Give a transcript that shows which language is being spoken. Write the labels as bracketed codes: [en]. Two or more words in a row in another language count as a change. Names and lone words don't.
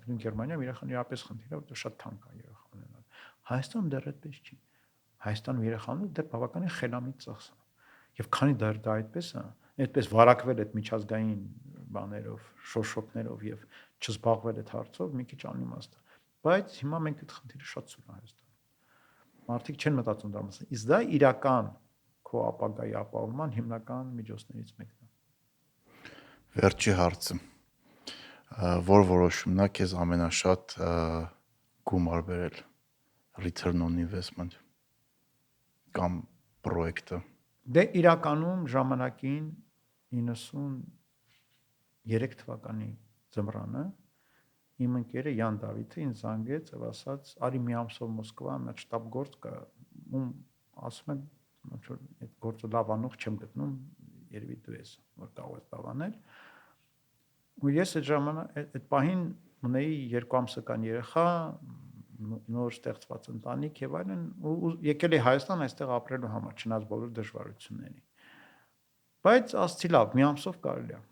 [hy] նույն Գերմանիայում երեխան իրապես խնդիր է, որտեղ շատ թանկ է երեխա ունենալ։ Հայաստանում դեռ այդպես չի։ Հայաստանում երեխաները դեռ բավականին խելամիտ ծախս է։ Եվ քանի դեռ դա այդպես է, այդպես վարակվել այդ միջազգային բաներով, շոշոկներով եւ չզբաղվել այդ հարցով մի քիչ անիմաստ է։ Բայց հիմա մենք այդ խնդիրը շատ սուր Հայաստանում։ Մարդիկ չեն մտածում դրա մասին։ Իսկ դա իրական քո ապագայի ապահովման հիմնական միջոցներից մեկն է։ Վերջի հարցը։ Որ որոշումն է քեզ ամենաշատ գումար բերել, [en] return on investment [hy] կամ պրոյեկտը։ Դե իրականում ժամանակին 93 թվականի ձմռանը իմ ընկերը Յան Դավիթը ինձ զանգեց եւ ասաց՝ «Արի մի ամսով Մոսկվա, մի շտաբ գործ կա»։ Ում ասում եմ, ոնց որ այդ գործը լավ անող չեմ գտնում, երևի դու ես, որ կարող ես լավ անել։ Ու ես այդ ժամանակ այդ պահին ունեի 2 ամսական երեխա, նոր ստեղծված ընտանիք եւ այլն, ու եկել էի Հայաստան այստեղ ապրելու համար, չնայած բոլոր դժվարությունների։ Բայց ասացի լավ, մի ամսով կարելի է։